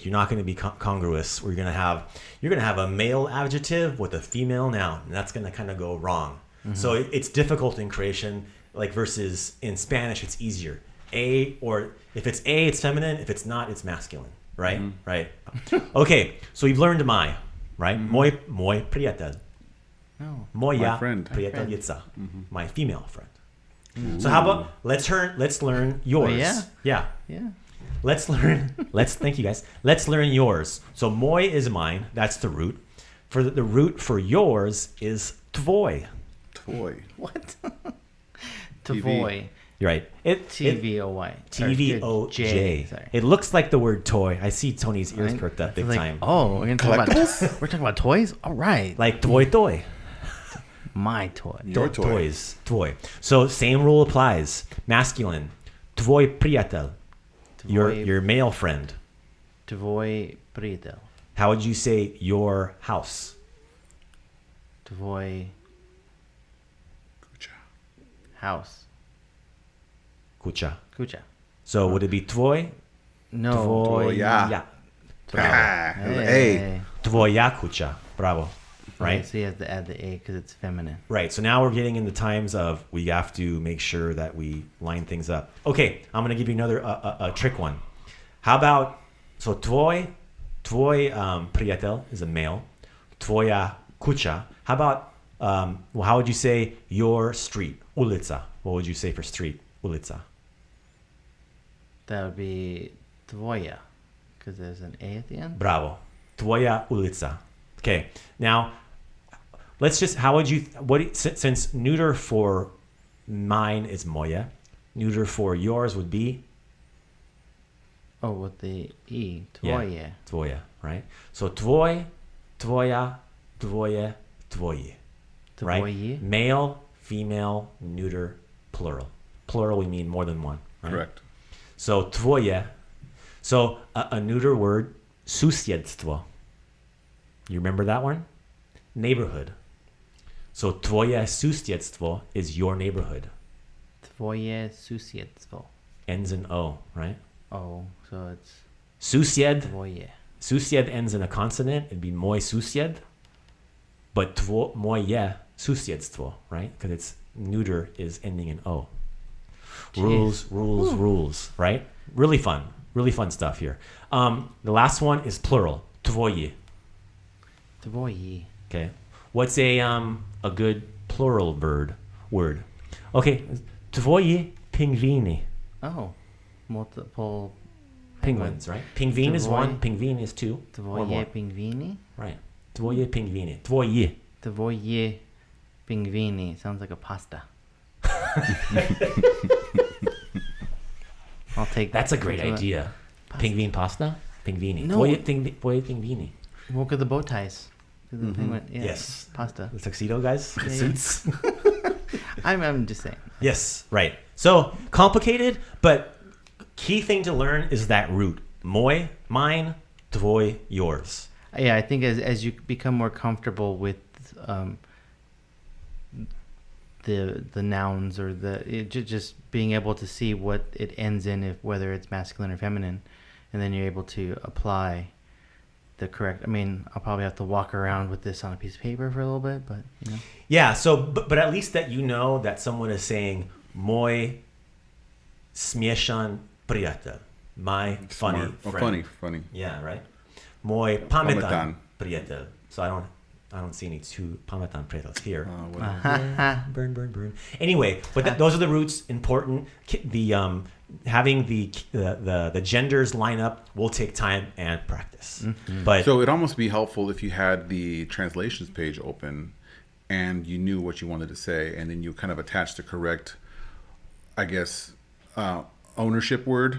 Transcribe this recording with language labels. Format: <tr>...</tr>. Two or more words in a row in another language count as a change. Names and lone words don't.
<en>You're not going to be congruous. You're going to have a male adjective with a female noun, and that's going to kind of go wrong. So it's difficult in Croatian, like versus in Spanish, it's easier. Or if it's A, it's feminine. If it's not, it's masculine. Right? Right. Okay. So we've learned my, right?</en> <hr>Moj prijatelj.</hr> <en>No.</en> <hr>Moja</hr> <en>My friend. prijateljica. My female friend. So how about let's learn yours. yeah? Yeah. Yeah. Thank you guys. Let's learn yours. So moje is mine. That's the root. For the root for yours is tvoj.</en> <hr>Tvoj.</hr> <en>What? TV.</en> <hr>Tvoy.</hr> <en>You're right.</en> <hr>TVOY. TVOJ.</hr> <en>Sorry. It looks like the word toy. I see Tony's ears Right? perked up I big was like, time. Oh, we're talking about toys? All right. Like tvoj. My toy. Your toy. Toys. Tvoj. So same rule applies. Masculine.</en> <hr>Tvoj prijatelj.</hr> <en>Your male friend.</en> <hr>Tvoj prijatelj.</hr> <en>How would you say your house? Tvoj house.</en> <hr>Kucha. Kucha.</hr> <en>So would it be tvoj? No.</en> <hr>Tvoja.</hr> <en>Yeah. Ah, Hey.</en> <hr>Tvoja kucha. Bravo.</hr> <en>Right? So you have to add the A because it's feminine. Right. So now we're getting in the times of we have to make sure that we line things up. Okay. I'm going to give you another a trick one. How about, so</en> <hr>tvoj prijatelj</hr> <en>is a male.</en> <hr>Tvoja kucha.</hr> <en>How about, how would you say your street?</en> <hr>Ulica.</hr> <en>What would you say for street?</en> <hr>Ulica.</hr> <en>That would be tvoja because there's an A at the end.</en> <hr>Bravo. Tvoja ulica.</hr> <en>Okay. Now, let's just, since neuter for mine is moja, neuter for yours would be? Oh, with the E. Yeah,</en> <hr>Tvoje. tvoja, right? So tvoj, tvoja, tvoje, tvoji.</hr> <en>Right?</en> <hr>Tvoji.</hr> <en>Male, female, neuter, plural. Plural, we mean more than one. Right? Correct. So tvoje. So a neuter word, susjedstvo. You remember that one? Neighborhood. So</en> <hr>tvoje susjedstvo</hr> <en>is your neighborhood.</en> <hr>Tvoje susjedstvo.</hr> <en>Ends in O, right? Oh, so it's</en> <hr>Susjed. tvoje.</hr> <en>Susjed ends in a consonant. It'd be</en> <hr>moj susjed.</hr> <en>But</en> <hr>moje susjedstvo,</hr> <en>right? Because its neuter is ending in O. Jeez. Rules, right? Really fun stuff here. The last one is plural.</en> <hr>Tvoji. Tvoji.</hr> <en>Okay. What's a good plural word?</en> <hr>Okay. Tvoji pingvini.</hr> <en>Oh, multiple Penguins, right? Pingvin is</en> <hr>Tvoji.</hr> <en>one. Pingvin is two. Or more.</en> <hr>Tvoje pingvini. Right. Tvoje pingvini. Tvoji. Tvoje pingvini.</hr> <en>Sounds like a pasta. I'll take That's a great that. idea.</en> <hr>Pingvin pasta? Pingvini.</hr> <en>No. Tvoje pingvini. Look at the bow ties. The penguin. Yeah, Yes. Pasta. The tuxedo guys? The Yeah, yeah. suits? I'm just saying. Yes, right. So complicated, but key thing to learn is that root.</en> <hr>Moj, mine, tvoj,</hr> <en>yours. Yeah, I think as you become more comfortable with the nouns or just being able to see what it ends in, whether it's masculine or feminine, and then you're able to apply the correct. I mean, I'll probably have to walk around with this on a piece of paper for a little bit, but you know. Yeah. So, but at least that you know that someone is saying</en> <hr>moj smieshan prijatelj,</hr> <en>my funny Smart. Oh, friend. funny. Yeah, right.</en> <hr>Moj pametan Pametan. prijatelj.</hr> <en>So I don't see any two</en> <hr>pametan prijateljs</hr> <en>here. Whatever. Burn. Anyway, but those are the roots. Important. The having the genders line up will take time and practice. Mm-hmm. But So it'd almost be helpful if you had the translations page open and you knew what you wanted to say, and then you kind of attach the correct, I guess, ownership word</en>